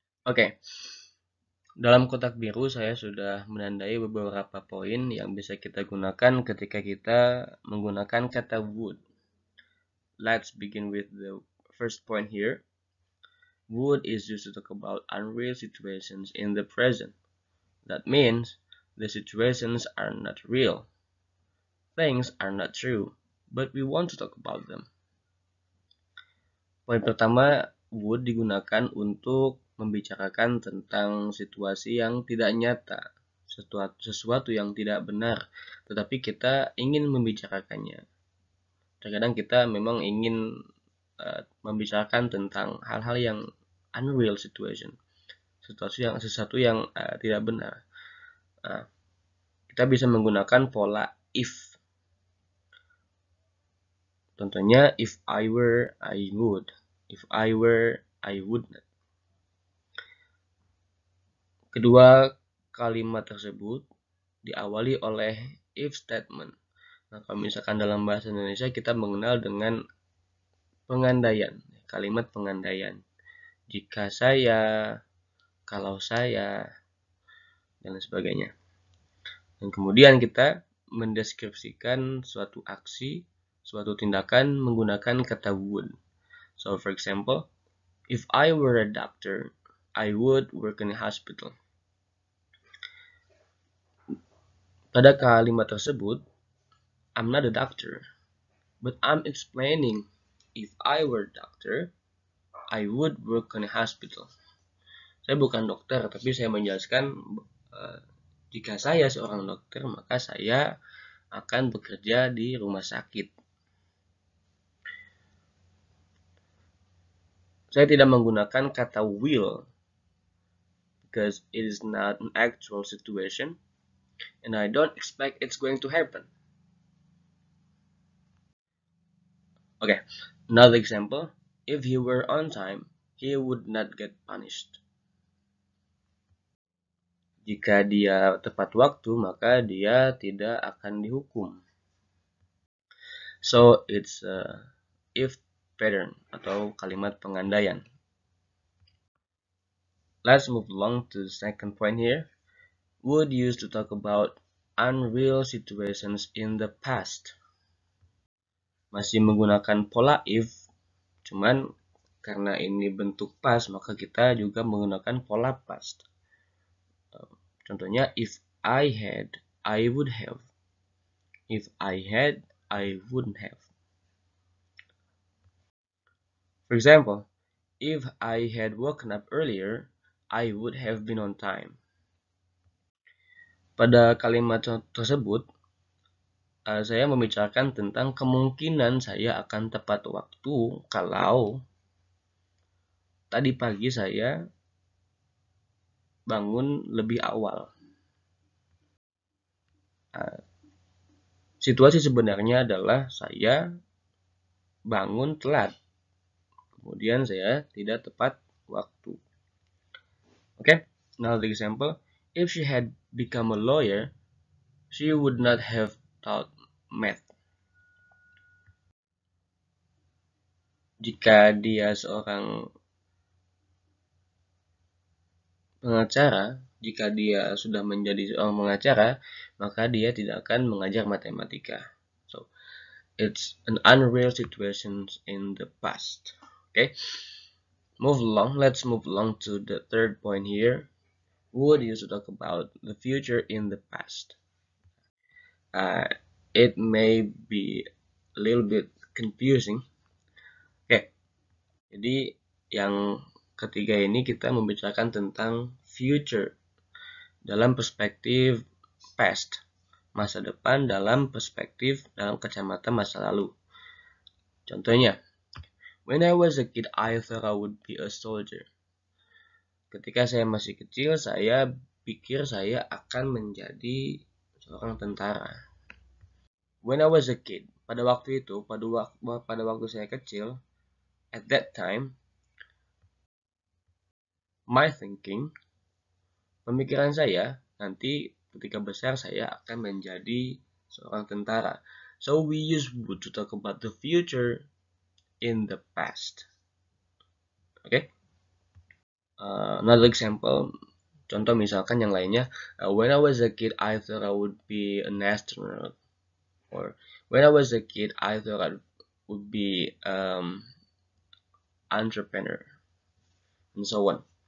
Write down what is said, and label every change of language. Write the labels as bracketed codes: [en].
[id] Oke, dalam kotak biru saya sudah menandai beberapa poin yang bisa kita gunakan ketika kita menggunakan kata would. [en] Let's begin with the first point here. Would is used to talk about unreal situations in the present. That means the situations are not real. Things are not true, but we want to talk about them. [id] Poin pertama, would digunakan untuk membicarakan tentang situasi yang tidak nyata, sesuatu yang tidak benar, tetapi kita ingin membicarakannya. Terkadang kita memang ingin membicarakan tentang hal-hal yang [en] unreal situation, [id] sesuatu yang tidak benar. Kita bisa menggunakan pola if. [en] Contohnya, if I were, I would. If I were, I would not. [id] Kedua kalimat tersebut diawali oleh if statement. Nah, kalau misalkan dalam bahasa Indonesia kita mengenal dengan pengandaian, kalimat pengandaian. Jika saya, kalau saya, dan sebagainya. Dan kemudian kita mendeskripsikan suatu aksi, suatu tindakan menggunakan kata would. [en] So for example, if I were a doctor, I would work in a hospital. [id] Pada kalimat tersebut, [en] I'm not a doctor, but I'm explaining if I were a doctor, I would work in a hospital. [id] Saya bukan dokter, tapi saya menjelaskan jika saya seorang dokter, maka saya akan bekerja di rumah sakit. Saya tidak menggunakan kata will [en] because it is not an actual situation and I don't expect it's going to happen. Okay, another example. If he were on time, he would not get punished. [id] Jika dia tepat waktu, maka dia tidak akan dihukum. [en] So it's if pattern [id] atau kalimat pengandaian. [en] Let's move along to the second point here. Would used to talk about unreal situations in the past. [id] Masih menggunakan pola if, cuman karena ini bentuk past, maka kita juga menggunakan pola past. [en] Contohnya, if I had, I would have. If I had, I wouldn't have. For example, if I had woken up earlier, I would have been on time. [id] Pada kalimat tersebut, saya membicarakan tentang kemungkinan saya akan tepat waktu kalau tadi pagi saya bangun lebih awal. Situasi sebenarnya adalah saya bangun telat. Kemudian saya tidak tepat waktu. [en] Okay, another example. If she had become a lawyer, she would not have taught math. [id] Jika dia seorang pengacara, jika dia sudah menjadi seorang pengacara, maka dia tidak akan mengajar matematika. [en] So, it's an unreal situation in the past. Okay, let's move along to the third point here. Would used to talk about the future in the past. It may be a little bit confusing. [id] Okay, jadi yang ketiga ini kita membicarakan tentang future. dalam perspektif past, masa depan dalam kacamata masa lalu. [en] Contohnya, when I was a kid, I thought I would be a soldier. [id] Ketika saya masih kecil, saya pikir saya akan menjadi seorang tentara. [en] When I was a kid, [id] pada waktu itu, pada waktu saya kecil, [en] at that time, my thinking, [id] pemikiran saya, nanti ketika besar saya akan menjadi seorang tentara. [en] So we use would to talk about the future in the past. Okay? Another example, [id] contoh misalkan yang lainnya, [en] when I was a kid, I thought I would be an astronaut. Or when I was a kid, I thought I would be entrepreneur, and so on.